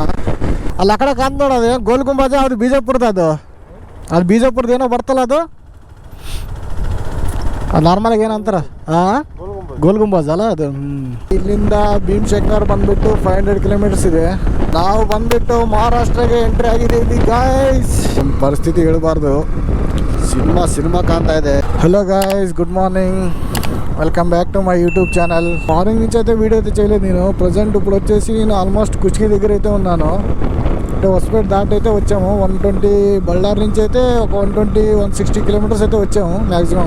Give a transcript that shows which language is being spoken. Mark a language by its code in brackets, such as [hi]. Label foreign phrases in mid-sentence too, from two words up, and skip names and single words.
[kn] ಅಲ್ಲಿ ಆ ಕಡೆ ಕಾದ್ ನೋಡೋದು ಗೋಲ್ ಗುಂಬಾಜ, ಅದು ಬಿಜಾಪುರದ, ಅದು ಬಿಜಾಪುರದ ಏನೋ ಬರ್ತಲ್ಲ ಅದು ನಾರ್ಮಲಾಗಿ ಏನಂತಾರ ಗೋಲ್ ಗುಂಬಾಜ್ ಅಲ್ಲ ಅದು. ಇಲ್ಲಿಂದ ಭೀಮಶಂಕರ್ ಬಂದ್ಬಿಟ್ಟು 500 ಕಿಲೋಮೀಟರ್ಸ್ ಇದೆ. ನಾವು ಬಂದ್ಬಿಟ್ಟು ಮಹಾರಾಷ್ಟ್ರಗೆ ಎಂಟ್ರಿ ಆಗಿದ್ದೀವಿ ಗಾಯ್ಸ್. ಒಂದು ಪರಿಸ್ಥಿತಿ ಹೇಳ್ಬಾರ್ದು, ಸಿನಿಮಾ ಕಾಣ್ತಾ ಇದೆ. [en] Hello guys, good morning, welcome back to my YouTube channel. [te] మార్నింగ్ నుంచి అయితే వీడియో అయితే చేయలేదు నేను. ప్రజెంట్ ఇప్పుడు వచ్చేసి నేను ఆల్మోస్ట్ కుష్కి దగ్గర అయితే ఉన్నాను. అంటే హొసపేట దాటి అయితే వచ్చాము. 120 బళ్ళారి నుంచి అయితే ఒక 160 కిలోమీటర్స్ అయితే వచ్చాము మ్యాక్సిమం.